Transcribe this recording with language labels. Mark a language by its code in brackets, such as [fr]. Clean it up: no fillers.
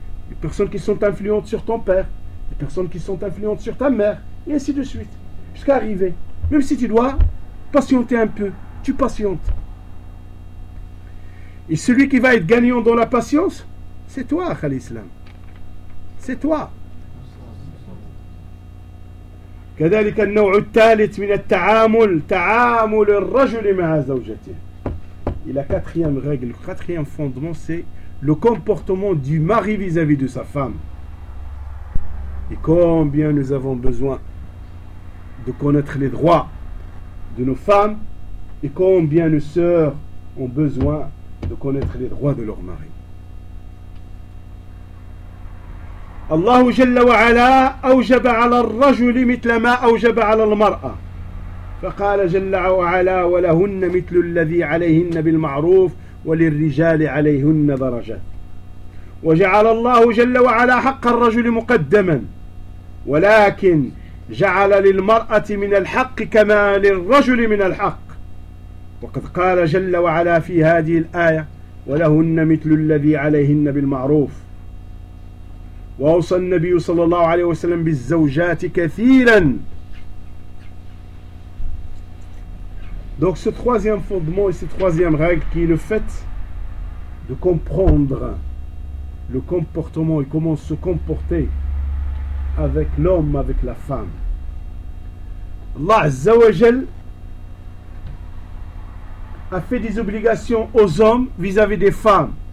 [fr] Les personnes qui sont influentes sur ton père, les personnes qui sont influentes sur ta mère, et ainsi de suite, jusqu'à arriver. Même si tu dois patienter un peu, tu patientes. Et celui qui va être gagnant dans la patience, c'est toi, Akhal Islam. C'est toi. [ar] كذلك النوع الثالث من التعامل تعامل الرجل مع زوجته. [fr] Et la quatrième règle, le quatrième fondement, c'est le comportement du mari vis-à-vis de sa femme. Et combien nous avons besoin de connaître les droits de nos femmes et combien nos sœurs ont besoin de connaître les droits de leur mari. [ar] Allah Jalla wa Ala awjaba ala ar-rajuli mithla ma awjaba ala al-mar'a. فقال جل وعلا ولهن مثل الذي عليهن بالمعروف وللرجال عليهن درجة وجعل الله جل وعلا حق الرجل مقدما ولكن جعل للمرأة من الحق كما للرجل من الحق وقد قال جل وعلا في هذه الآية ولهن مثل الذي عليهن بالمعروف وأوصى النبي صلى الله عليه وسلم بالزوجات كثيرا. [fr] Donc ce troisième fondement et cette troisième règle qui est le fait de comprendre le comportement et comment se comporter avec l'homme, avec la femme. Allah Azza wa Jal a fait des obligations aux hommes vis-à-vis des femmes.